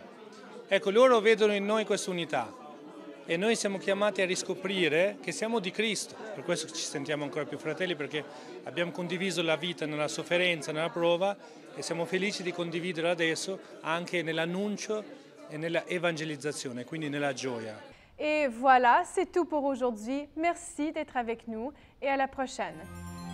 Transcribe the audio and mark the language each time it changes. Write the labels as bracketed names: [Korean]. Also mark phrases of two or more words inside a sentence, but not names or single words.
[Italian] Ecco, loro vedono in noi questa unità e noi siamo chiamati a riscoprire che siamo di Cristo. Per questo ci sentiamo ancora più fratelli, perché abbiamo condiviso la vita nella sofferenza, nella prova, e siamo felici di condividere adesso anche nell'annuncio et nella évangélisation, quindi nella gioia. [French] Et voilà, c'est tout pour aujourd'hui. Merci d'être avec nous et à la prochaine.